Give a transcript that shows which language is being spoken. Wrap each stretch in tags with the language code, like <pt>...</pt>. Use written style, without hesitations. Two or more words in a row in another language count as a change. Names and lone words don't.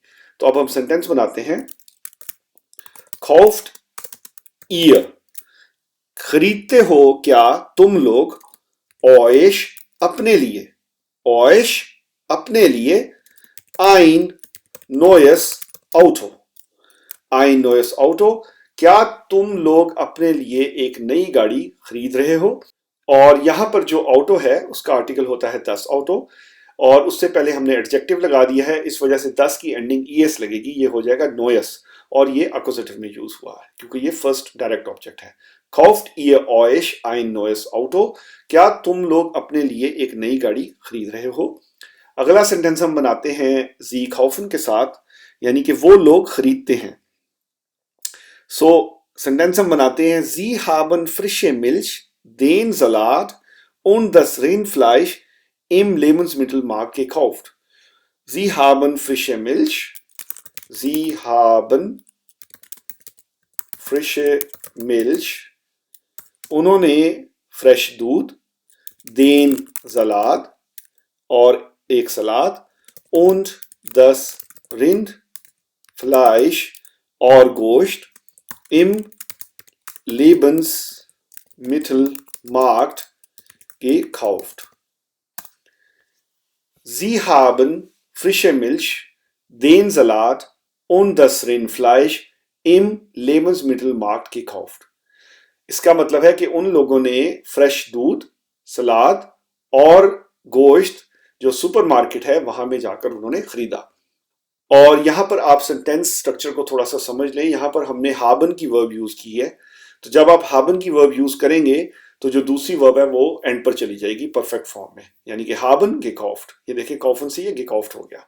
<hi>तो अब हम सेंटेंस बनाते हैं,</hi> <de>kauft ihr,</de> <hi>खरीदते हो क्या तुम लोग ऑयश अपने लिए, ऑयश अपने लिए,</hi> <de>ein neues Auto, ein neues Auto,</de> <hi>क्या तुम लोग अपने लिए एक नई गाड़ी खरीद रहे हो? और यहां पर जो ऑटो है उसका आर्टिकल होता है</hi> <de>das Auto,</de> <hi>और उससे पहले हमने एडजेक्टिव लगा दिया है, इस वजह से दस की एंडिंग ईएस लगेगी, ये हो जाएगा नोयस, और ये अक्यूजेटिव में यूज हुआ है क्योंकि ये फर्स्ट डायरेक्ट ऑब्जेक्ट है।</hi> <de>Kauft ihr euch ein neues Auto?</de> <hi>क्या तुम लोग अपने लिए एक नई गाड़ी खरीद रहे हो? अगला सेंटेंस हम बनाते हैं</hi> <de>sie kaufen</de> <hi>के साथ, यानी कि वो लोग खरीदते हैं। सो सेंटेंस हम बनाते हैं,</hi> <de>Sie haben frische Milch, den Salat und das Rindfleisch im Lebensmittelmarkt gekauft. Sie haben frische Milch, Sie haben frische Milch,</de> <hi>उन्होंने फ्रेश दूध,</hi> <de>den Salat,</de> <hi>और एक सलाद,</hi> <de>und das Rindfleisch</de> <hi>और गोश्त,</hi> <de>im Lebensmittelmarkt gekauft. Sie haben frische Milch, den Salat und das Rindfleisch im Lebensmittelmarkt gekauft.</de> <hi>इसका मतलब है कि उन लोगों ने फ्रेश दूध, सलाद और गोश्त जो सुपरमार्केट है वहां में जाकर उन्होंने खरीदा। और यहां पर आप सेंटेंस स्ट्रक्चर को थोड़ा सा समझ लें, यहां पर हमने हाबन की वर्ब यूज की है, तो जब आप हाबन की वर्ब यूज करेंगे तो जो दूसरी वर्ब है वो एंड पर चली जाएगी परफेक्ट फॉर्म में, यानी कि</hi> <de>haben gekauft,</de> <hi>ये देखिए कॉफन से ये gekauft हो गया।</hi>